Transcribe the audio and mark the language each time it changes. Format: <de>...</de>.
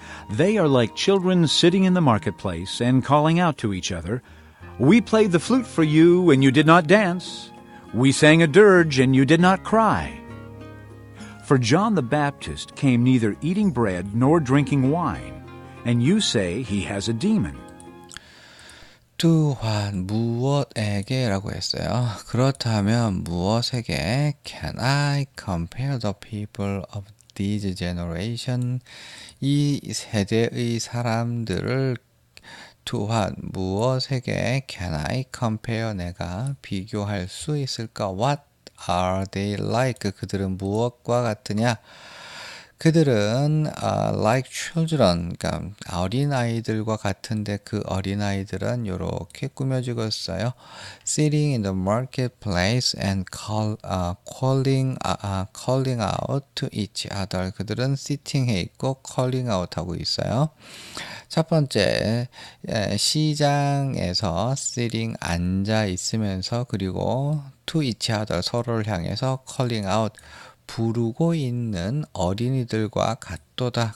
<en>They are like children sitting in the marketplace and calling out to each other, We played the flute for you, and you did not dance. We sang a dirge, and you did not cry. For John the Baptist came neither eating bread nor drinking wine, and you say he has a demon.</en> <ko>또한 무엇에게라고 했어요. 그렇다면 무엇에게</ko> <en>can I compare the people of this generation?</en> <ko>이 세대의 사람들을 또한 무엇에게</ko> <en>can I compare?</en> <ko>내가 비교할 수 있을까?</ko> <en>What are they like?</en> <ko>그들은 무엇과 같으냐? 그들은</ko> <en>like children,</en> <ko>그러니까 어린아이들과 같은데 그 어린아이들은 이렇게 꾸며지고 있어요.</ko> <en>Sitting in the marketplace and calling out to each other.</en> <ko>그들은</ko> <en>sitting</en> <ko>해 있고</ko> <en>calling out</en> <ko>하고 있어요. 첫 번째, 시장에서 sitting 앉아 있으면서 그리고</ko> <en>to each other</en> <ko>서로를 향해서 calling out 부르고 있는 어린이들과 같도다.</ko>